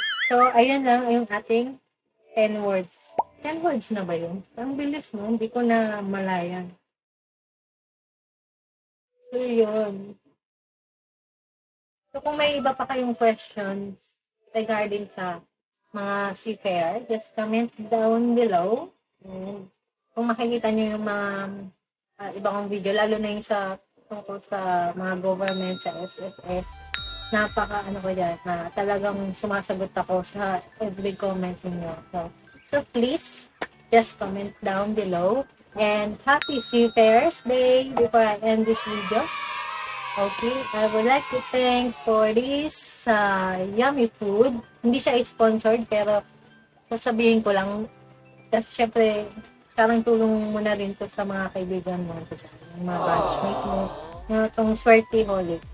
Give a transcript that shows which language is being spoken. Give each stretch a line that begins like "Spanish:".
Filipino: So, ayun lang yung ating 10 words. 10 words na ba yun? Ang bilis mo, hindi ko na malayan. So, yun. So, kung may iba pa kayong questions regarding sa mga seafarer,
English: just comment down below.
Filipino: And kung makikita nyo yung mga iba kong video, lalo na yung tungkol sa mga government, sa SSS, napaka ko dyan, talagang sumasagot ako sa every comment niyo.
English: So please, just comment down below. And happy Seafarers Day before I end this video. Okay, I would like to thank for this yummy food.
Filipino: Hindi siya sponsored, pero sasabihin ko lang, kasi syempre, parang tulong mo na rin to sa mga kaibigan mo, yung mga batchmate mo, itong Swerte Holic.